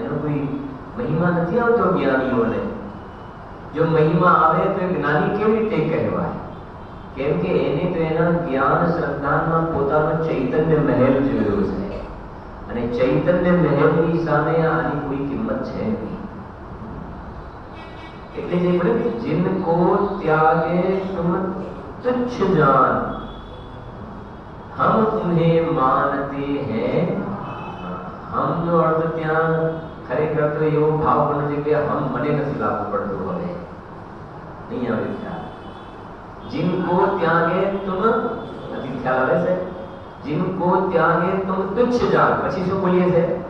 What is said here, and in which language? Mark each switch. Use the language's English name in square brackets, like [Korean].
[Gujarati] એનો કોઈ મહિમા નથી આવતો જ્ઞાનીઓને. જો મહિમા આવે તો જ્ઞાની કેવી રીતે કહેવાય? કેમ કે એને તો એના જ્ઞાન શ્રદ્ધામાં પોતાનો ચૈતન્ય મહેલ જોયો છે, અને ચૈતન્ય મહેલની સામે આની કોઈ કિંમત છે નહીં. એટલે જે બોલે કે [Hindi] जिनको त्यागे तुम तुच्छ जान, हम उन्हें मानते हैं. [Gujarati] हम નો અર્થ ત્યાં ખરેખર તો એવો ભાવ બને છે કે હમ મને નથી લાગુ પડતું, હવે નહીં આવે ખ્યાલ. [Hindi] जिनको त्यागे तुम, [Gujarati] નથી ખ્યાલ આવે છે? [Hindi] जिनको त्यागे तुम तुच्छ जान, [Gujarati] પછી શું બોલીએ છે?